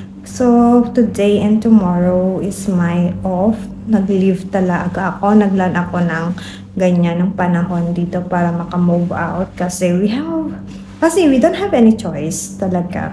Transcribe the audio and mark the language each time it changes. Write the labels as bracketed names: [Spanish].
[English] So, today and tomorrow is my off. [Filipino] Nag-leave talaga ako. Naglan ako ng ganyan ng panahon dito para makamove out. Kasi [English] we don't have any choice [Filipino] talaga.